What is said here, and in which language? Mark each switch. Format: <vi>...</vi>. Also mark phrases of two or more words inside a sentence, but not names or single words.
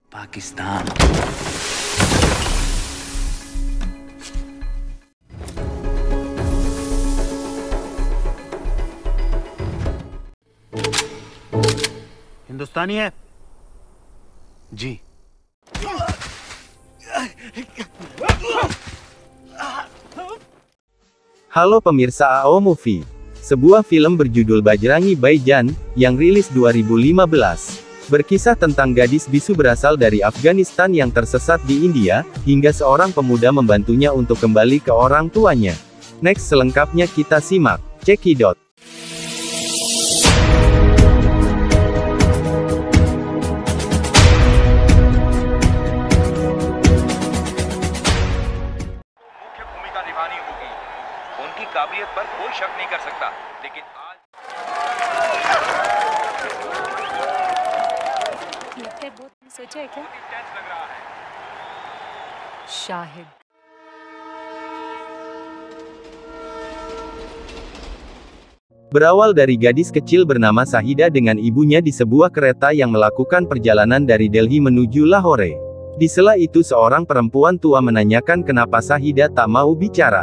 <hi>पाकिस्तान। हिंदुस्तानी है जी।</hi> <id>Halo pemirsa AO Movie. Sebuah film berjudul Bajrangi Bhaijaan, yang rilis 2015. Berkisah tentang gadis bisu berasal dari Afghanistan yang tersesat di India, hingga seorang pemuda membantunya untuk kembali ke orang tuanya. Next, selengkapnya kita simak. Cekidot.</id> <hi>मुख्य भूमिका निभानी होगी। उनकी काबिलियत पर कोई शक नहीं कर सकता, लेकिन आज लगता है बहुत सोचा है क्या? टेंस लग रहा है। शाहिद।</hi> <id>Berawal dari gadis kecil bernama Shahida dengan ibunya di sebuah kereta yang melakukan perjalanan dari Delhi menuju Lahore. Di sela itu seorang perempuan tua menanyakan kenapa Shahida tak mau bicara.</id>